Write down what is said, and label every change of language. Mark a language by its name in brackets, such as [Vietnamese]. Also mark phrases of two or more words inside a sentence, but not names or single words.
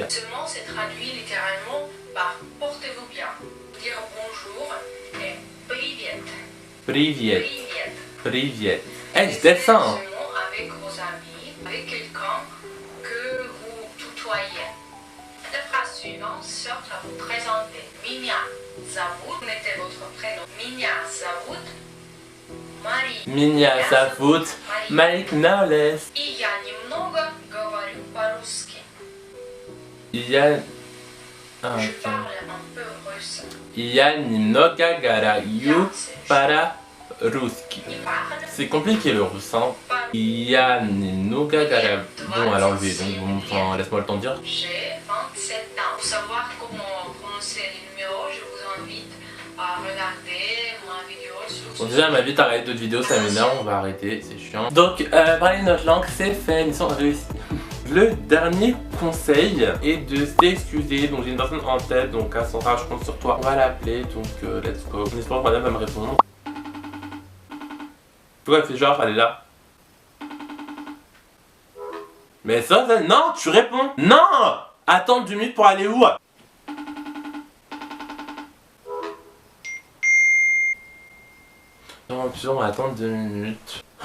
[French] Ce mot se traduit littéralement par portez-vous bien. Dire bonjour et привет. [Russian] Привет. Привет. Привет. [French] Eh, je descends. Ce mot avec vos amis, avec quelqu'un que vous tutoyez. La phrase suivante sert à vous présenter. [Russian] Меня зовут, [French] mettez votre prénom. [Russian] Меня зовут Мария. Меня зовут Malik Knowles. И я немного говорю по-русски. Я... [French] Je parle un peu russe. [Russian] Я немного говорю по-русски. [French] Il parle C'est compliqué le russe, hein. [Russian] Я немного говорю... [French] Bon, à l'enlever, donc bon, enfin, laisse-moi le temps de dire. J'ai 27 ans. Pour savoir comment prononcer les numéros, je vous invite à regarder ma vidéo sur Bon, déjà, elle m'a vite arrêté d'autres vidéos, ça m'énerve, on va arrêter, c'est chiant. Donc, parler notre langue, c'est fait, mission réussie. Le dernier conseil est de s'excuser. Donc, j'ai une personne en tête, donc Cassandra, je compte sur toi. On va l'appeler, donc [English] let's go. [French] En espérant que madame va me répondre. Pourquoi elle fait genre, elle est là? Mais ça, non, tu réponds. Non! Attends 2 minutes pour aller où? Non, puis on va attendre 2 minutes.